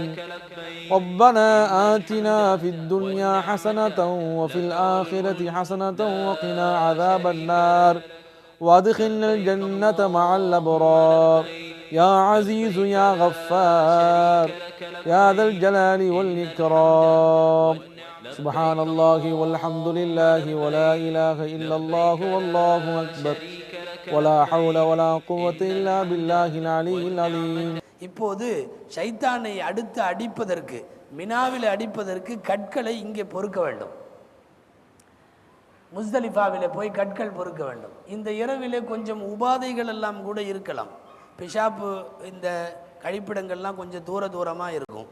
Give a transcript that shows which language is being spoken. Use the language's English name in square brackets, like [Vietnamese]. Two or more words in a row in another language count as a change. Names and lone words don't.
[Arabic] ربنا آتنا في الدنيا حسنة وفي الآخرة حسنة وقنا عذاب النار وادخلنا الجنة مع الأبرار يا عزيز يا غفار يا ذا الجلال والإكرام. سبحان الله والحمد لله ولا إله إلا الله والله أكبر ولا حول ولا قوة إلا بالله العلي العظيم. [Tamil] இப்போது ஷைத்தானை அடுத்து அடிப்பதற்கு, மினாவில் அடிப்பதற்கு கற்களை இங்கே பொறுக்க வேண்டும். முஸ்தலிஃபாவிலே போய் கற்கள் பொறுக்க வேண்டும். இந்த இரவிலே கொஞ்சம் உபாதைகள் எல்லாம் கூட இருக்கலாம். பிஷாப்பு இந்த கழிப்பிடங்கள்லாம் கொஞ்சம் தூரமாக இருக்கும்.